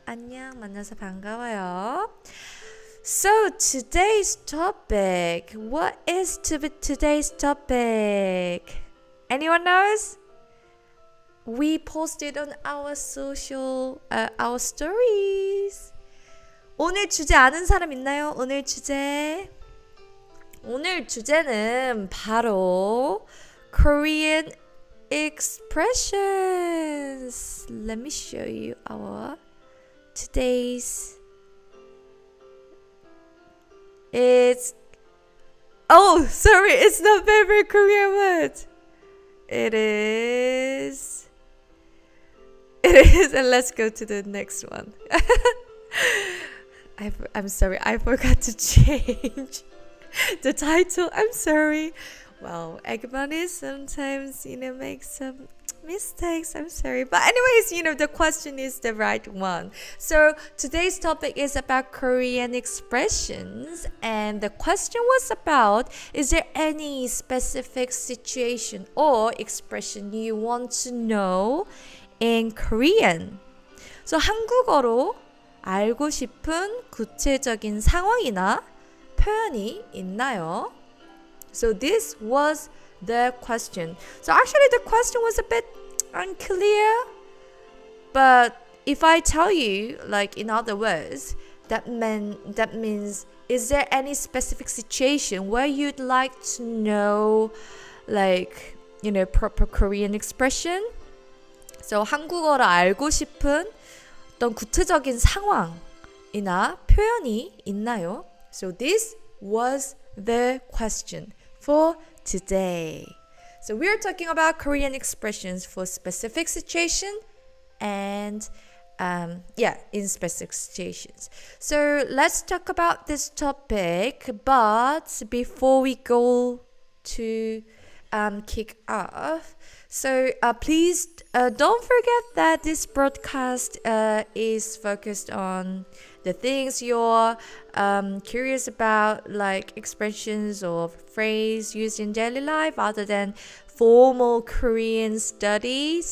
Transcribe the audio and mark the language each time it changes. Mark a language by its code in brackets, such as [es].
[ko] 만나서 반가워요. [en] So today's topic. What is today's topic? Anyone knows? We posted on our our stories. [ko] 오늘 주제 아는 사람 있나요? 오늘 주제는 바로 [en] Korean expressions. Let me show you our today's. It's not favorite Korean word. It is, and let's go to the next one. I'm sorry, I forgot to change the title. I'm sorry. Well, Eggbun sometimes, makes some mistakes. I'm sorry. But anyways, the question is the right one. So today's topic is about Korean expressions. And the question was about, is there any specific situation or expression you want to know in Korean? [ko] So 한국어로 알고 싶은 구체적인 상황이나 표현이 있나요? [en] So this was the question. So actually the question was a bit unclear, but if I tell you, like in other words, that means, is there any specific situation where you'd like to know, like, proper Korean expression? [ko] So 한국어를 알고 싶은 어떤 구체적인 상황이나 표현이 있나요? [en] So this was the question for today. So we're talking about Korean expressions for specific situation and in specific situations. So let's talk about this topic, but before we go to kick off, so please don't forget that this broadcast is focused on the things you're curious about, like expressions or phrase used in daily life other than formal Korean study.